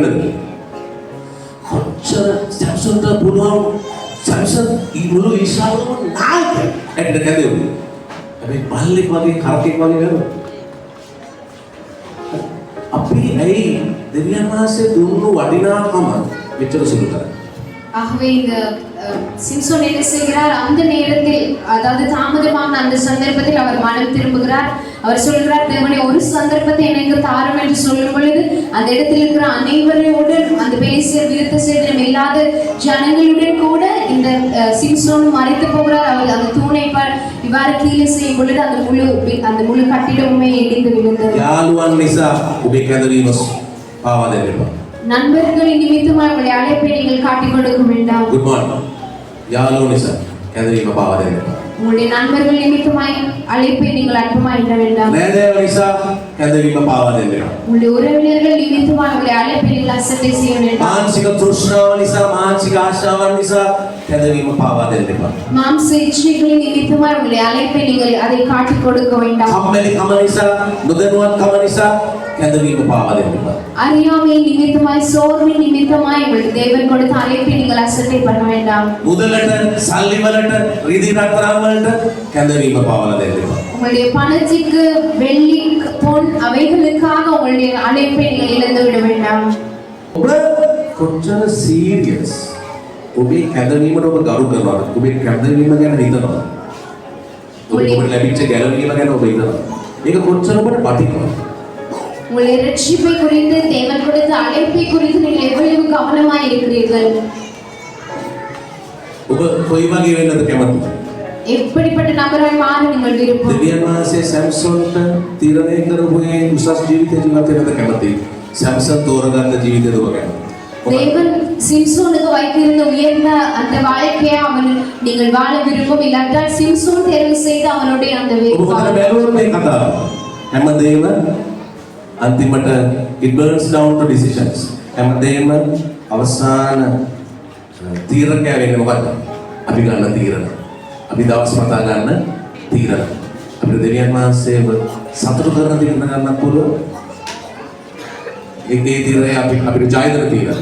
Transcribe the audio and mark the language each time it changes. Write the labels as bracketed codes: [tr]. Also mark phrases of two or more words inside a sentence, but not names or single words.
[si] කොච්චර සැම්සන්ට පුළුවන් සැම්සන් මුළු ඊශ්‍රායලම නායකයෙක් ඇටට කැඳවුවා. හැබැයි බල්ලෙක් වගේ කරකෙක් වගේ නේද? අපි ඇයි දෙවියන් වහන්සේ දුන්නු වටිනාකම මෙච්චර සුළු කරන්නේ? [ta] ஆகவே இந்த சிம்சோன் என்ன செய்கிறார்? அந்த நேரத்தில், அதாவது தாமதமான அந்த சந்தர்ப்பத்தில் அவர் மனம் திரும்புகிறார். அவர் சொல்கிறார், தேவனே ஒரு சந்தர்ப்பத்தை எனக்கு தாரும் என்று சொல்லும் பொழுது அந்த இடத்தில் இருக்கிற அனைவரோடு அந்த பெலிஸ்தர் விருத்த சேதனம் இல்லாத ஜனங்களுடன் கூட இந்த சிம்சோன் மறைத்து போகிறார். அவர் அந்த தூணை இவ்வாறு கீழே செய்யும் பொழுது அந்த முழு கட்டிடமுமே இடிந்து விழுந்தது. [si] යාළුවන් නිසා ඔබේ කැඳවීම පාවා දෙන්න එපා. [ta] நண்பர்களின் நிமித்தமாய் உங்களுடைய அழைப்பை நீங்கள் காட்டிக் கொடுக்க வேண்டாம். [en] Good morning. [si] යාළුවෝ නිසා කැඳවීම පාවා දෙන්න එපා. [ta] உங்களுடைய நண்பர்கள் நிமித்தமாய் அழைப்பை நீங்கள் அற்பமாய் எண்ண வேண்டாம். [si] නෑදෑයෝ නිසා කැඳවීම පාවා දෙන්න එපා. [ta] உங்களுடைய உறவினர்கள் நிமித்தமாய் உங்களுடைய அழைப்பை நீங்கள் அசட்டை செய்ய வேண்டாம். [si] මානසික තෘෂ්ණාව නිසා මානසික ආශාවන් නිසා කැඳවීම පාවා දෙන්න එපා. [ta] மாம்ச இச்சைகளின் நிமித்தமாய் உங்களுடைய அழைப்பை நீங்கள் அதை காட்டிக் கொடுக்க வேண்டாம். [si] කම්මැලිකම නිසා නොදැනුවත්කම නිසා කැඳවීම පාවා දෙන්න එපා. [ta] அறியாமை நிமித்தமாய் சோர்வின் நிமித்தமாய் உங்களுக்கு தேவன் கொடுத்த அழைப்பை நீங்கள் அசட்டை பண்ண வேண்டாம். [si] මුදලට සල්ලි වලට රිදී රත්තරන් වලට කැඳවීම පාවලා දෙන්න එපා. [ta] உங்களுடைய பணத்துக்கு வெள்ளி பொன் அவைகளுக்காக உங்களுடைய அழைப்பை நீங்கள் இழந்து விட வேண்டாம். [si] ඔබ කොච්චර සීරියස් ඔබේ කැඳවීමට ඔබ ගරු කරනවද? ඔබේ කැඳවීම ගැන හිතනවද? ඔබට ලැබිච්ච ගැලවීම ගැන ඔබ හිතනවද? මේක කොච්චර ඔබට වටිනවද? [ta] உங்களுடைய ரட்சிப்பை குறித்து, தேவன் கொடுத்த அழைப்பை குறித்து நீங்கள் எவ்வளவு கவனமாய் இருக்கிறீர்கள்? [si] ඔබ කොයි වගේ වෙන්නද කැමති? [ta] எப்படிப்பட்ட நபராய் மாற நீங்கள் விருப்பம்? [si] දෙවියන් වහන්සේ සැම්සොන්ට තීරණය කරපු ඒ උසස් ජීවිතය ජීවත් වෙන්නද කැමති? සැම්සන් තෝරගත්ත ජීවිතයද ඔබ කැමති? [ta] தேவன் சிம்சோனுக்கு வைத்திருந்த உயர்ந்த அந்த வாழ்க்கையை அவன் நீங்கள் வாழ விருப்பம் இல்லாட்டால் சிம்சோன் தேர்வு செய்து அவனுடைய அந்த [si] ඔබ හොඳට බැලුවොත් මේ කතාව හැමදේම අන්තිමට [en] it burns down to decisions. [si] හැමදේම අවසාන තීරණය වෙන්නේ මොකක්ද? අපි ගන්න තීරණ. අපි දවස් මතා ගන්න තීරණ. අපිට දෙවියන් වහන්සේව සතුටු කරන තීරණ ගන්නත් පුළුවන්. ඒකේ තීරණය අපිට ජයදර තීරණය.